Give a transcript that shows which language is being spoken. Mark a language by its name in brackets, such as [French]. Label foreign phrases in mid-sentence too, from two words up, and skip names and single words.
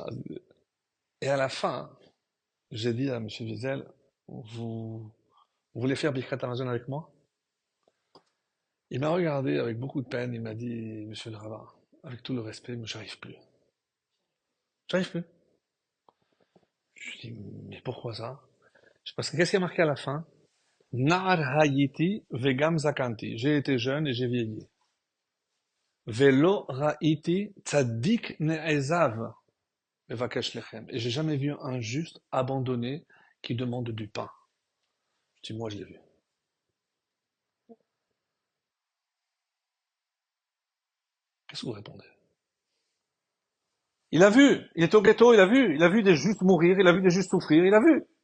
[French] Et à la fin, j'ai dit à monsieur Wiesel, vous voulez faire [Hebrew] ברכת המזון [French] avec moi? Il m'a regardé avec beaucoup de peine, il m'a dit, monsieur le rabbin, avec tout le respect, mais j'arrive plus. J'arrive plus. Je lui dis, mais pourquoi ça? Parce que qu'est-ce qui a marqué à la fin? [Hebrew] נער הייתי וגם זקנתי. [French] J'ai été jeune et j'ai vieilli. [Hebrew] ולא ראיתי צדיק נעזב מבקש לחם. [French] Et j'ai jamais vu un juste abandonné qui demande du pain. Je dis, moi je l'ai vu. Qu'est-ce que vous répondez? Il a vu, il est au ghetto, il a vu des justes mourir, il a vu des justes souffrir, il a vu.